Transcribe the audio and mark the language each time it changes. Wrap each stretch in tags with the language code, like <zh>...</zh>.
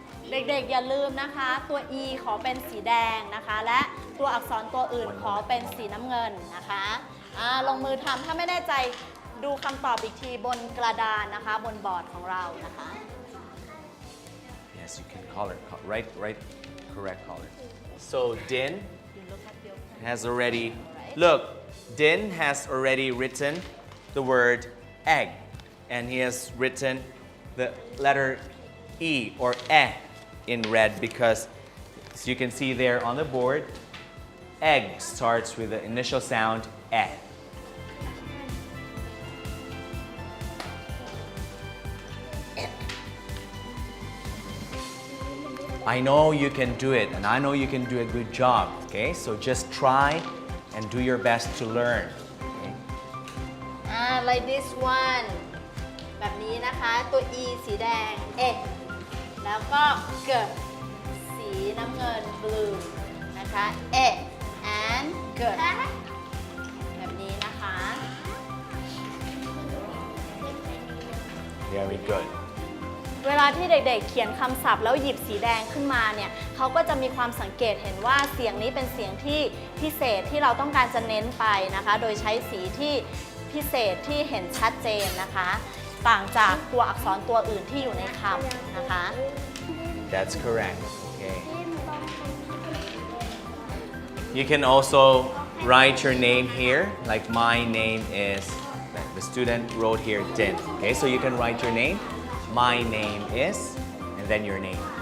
<th>เด็กๆอย่าลืมนะคะตัว E ขอเป็นสีแดงนะคะและตัวอักษรตัวอื่นขอเป็นสีน้ำเงินนะคะลงมือทำถ้าไม่แน่ใจดูคำตอบอีกทีบนกระดานนะคะบนบอร์ดของเรานะคะ</th> <en>Yes, you can color. Right, correct color. So Din has already, look, Din has already written the word egg, and he has written the letter E or eh in red because, as you can see there on the board, egg starts with the initial sound eh. I know you can do it, and I know you can do a good job, okay? So just try and do your best to learn. Okay? Like this one</en> <th>แบบนี้นะคะตัว E สีแดง E แล้วก็เกิดสีน้ำเงิน blue นะคะ E and เกิดแบบนี้นะคะ</th> <en>Very good.</en> <th>เวลาที่เด็กๆเขียนคำศัพท์แล้วหยิบสีแดงขึ้นมาเนี่ยเขาก็จะมีความสังเกตเห็นว่าเสียงนี้เป็นเสียงที่พิเศษที่เราต้องการจะเน้นไปนะคะโดยใช้สีที่พิเศษที่เห็นชัดเจนนะคะต่างจากตัวอักษรตัวอื่นที่อยู่ในคำนะคะ</th> <en>That's correct. Okay. You can also write your name here, like my name is, the student wrote here Din. Okay, so you can write your name. My name is, and then your name.</en>